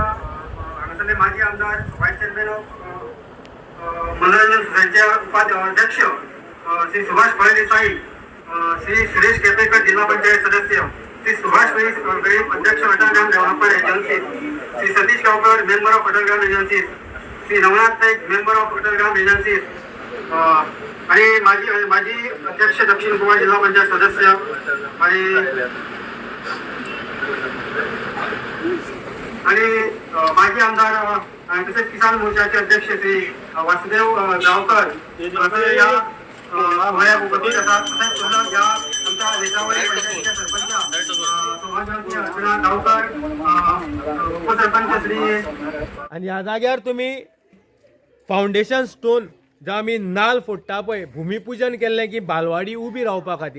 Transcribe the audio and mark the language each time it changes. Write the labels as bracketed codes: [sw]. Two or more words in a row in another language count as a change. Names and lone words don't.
[mr] हांगासरले माजी आमदार [en] vice chairman of [mr] मनोरंजन सोसायटीचे उपाध्यक्ष श्री सुभाष फळदेसाई, श्री सुरेश केपेकर जिल्हा पंचायत सदस्य, श्री सुभाष गरीब अध्यक्ष अटल ग्राम डेव्हलपमेंट एजन्सी, श्री सतीश गावकर [en] member of [mr] अटल ग्राम एजन्सी, श्री नवनाथ नाईक [en] member of [mr] अटल ग्राम एजन्सी आणि माजी अध्यक्ष दक्षिण गोवा जिल्हा पंचायत सदस्य आणि माजी आमदार तसेच किसान मोर्चाचे अध्यक्ष श्री वासुदेव गावकर असे या वया उपस्थित असतात. तसेच या आमच्या रेतावळी पंचायतीच्या सरपंच सौभाग्यवती अर्चना गावकर, उपसरपंच श्री. [kok] आणि ह्या जाग्यार तुम्ही [en] foundation stone [kok] जो आमी नाल्ल फोडटा पळय, भुमिपूजन केल्लें की बालवाडी उबी रावपा खातीर.